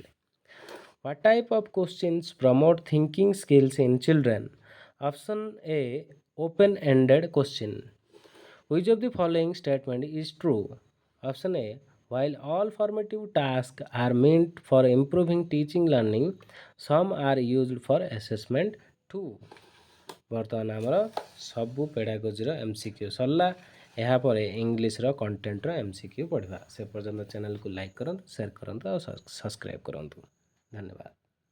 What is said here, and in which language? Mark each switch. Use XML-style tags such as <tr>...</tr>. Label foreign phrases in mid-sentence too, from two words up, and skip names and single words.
<en>What type of questions promote thinking skills in children? Option A, open ended question. Which of the following statement is true? Option A, while all formative tasks are meant for improving teaching learning, some are used for assessment too.</en> <or>ବର୍ତ୍ତମାନ ଆମର ସବୁ ପେଡାଗୋଜିର MCQ ସରିଲା। ଏହାପରେ ଇଂଲିଶର କଣ୍ଟେଣ୍ଟର MCQ ପଢ଼ିବା। ସେ ପର୍ଯ୍ୟନ୍ତ ଚ୍ୟାନେଲକୁ ଲାଇକ୍ କରନ୍ତୁ, ସେୟାର କରନ୍ତୁ ଆଉ ସବସ୍କ୍ରାଇବ୍ କରନ୍ତୁ। ଧନ୍ୟବାଦ।</or>